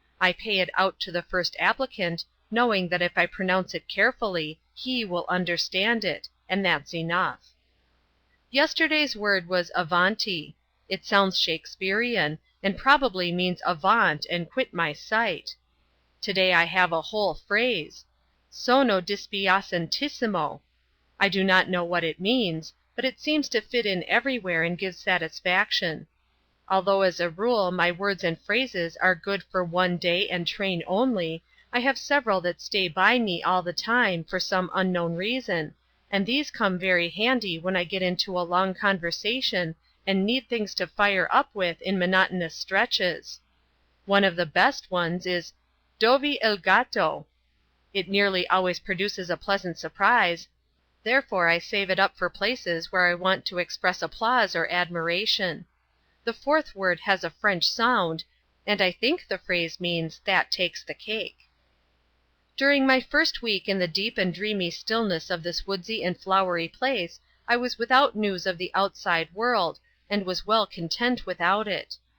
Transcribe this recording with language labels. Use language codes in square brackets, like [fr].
[en] I pay it out to the first applicant, knowing that if I pronounce it carefully, he will understand it, and that's enough. Yesterday's word was avanti. It sounds Shakespearean, and probably means avaunt and quit my sight. Today I have a whole phrase. [it] Sono dispiacentissimo. [en] I do not know what it means, but it seems to fit in everywhere and give satisfaction. Although as a rule my words and phrases are good for one day and train only, I have several that stay by me all the time for some unknown reason, and these come very handy when I get into a long conversation and need things to fire up with in monotonous stretches. One of the best ones is [it] "Dov'è il gatto?" [en] It nearly always produces a pleasant surprise, therefore I save it up for places where I want to express applause or admiration. The fourth word has a French sound, and I think the phrase means "that takes the cake." During my first week in the deep and dreamy stillness of this woodsy and flowery place I was without news of the outside world, and was well content without it.